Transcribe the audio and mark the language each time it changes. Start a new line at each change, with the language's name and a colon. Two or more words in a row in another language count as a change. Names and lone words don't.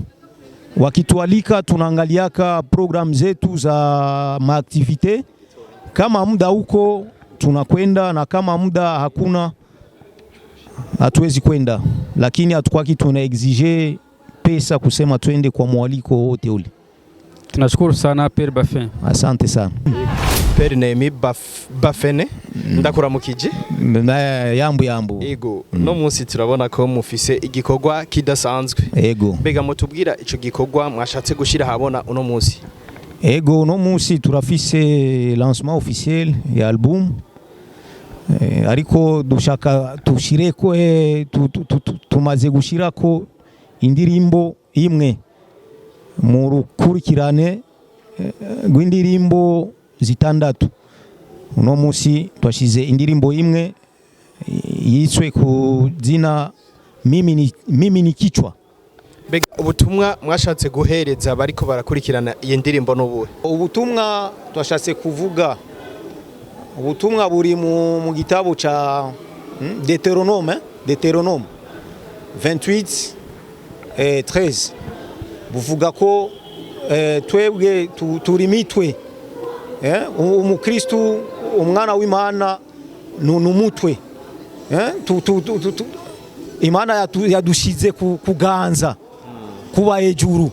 Swahili: Wakitualika tunaangaliaka program zetu za maaktivite. Kama muda huko tunakwenda na kama muda hakuna hatuwezi kwenda, lakini hatukwaki tuna exige pesa kusema twende kwa mwaliko wote ule. Tunashukuru sana Père Bafin. Asante sana.
Rundi: Père Nehemi Bafene ndakuramukije. Yambu. Ego no munsi turabona ko mufise igikorwa kidasanzwe. Ego. Bega mutubwira ico gikorwa mwashatse gushira habona uno munsi. Ego no munsi turafise
French: lancement officiel
Rundi: ya album. Ariko dushaka tushireko tumaze gushirako indirimbo imwe mu rukurikirane rw'indirimbo zitandatu. Uno munsi twashize indirimbo imwe yiswe ku zina mimi ni kichwa. Bega ubutumwa mwashatse guhereza bariko barakurikirana iyi ndirimbo n'ubuhe? Ubutumwa twashatse kuvuga, ubutumwa buri mu gitabo cha Deutéronome 28:13 buvuga ko twebwe turimitwe, umukristu umwana w'Imana n'umutwe, Imana yadushize kuganza kuba hejuru.